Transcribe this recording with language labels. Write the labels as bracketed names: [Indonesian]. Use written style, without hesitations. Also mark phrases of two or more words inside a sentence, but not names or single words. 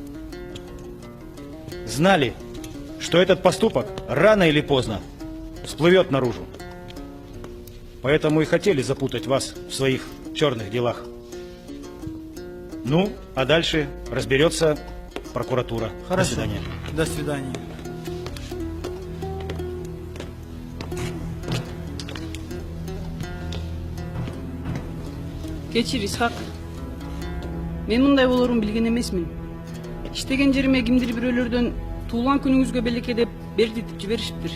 [Russian] Знали, что этот поступок рано или поздно всплывет наружу. Поэтому и хотели запутать вас в своих черных делах. Ну, а дальше разберется прокуратура. Хорошо. До свидания. До свидания. [Kyrgyz] Кечир, Исхак. Мен мындай болорун билген эмесмин. Иштеген жериме кимдир бирөөлөрдөн туулган күнүңүзгө белекке деп бердитип жиберишиптир.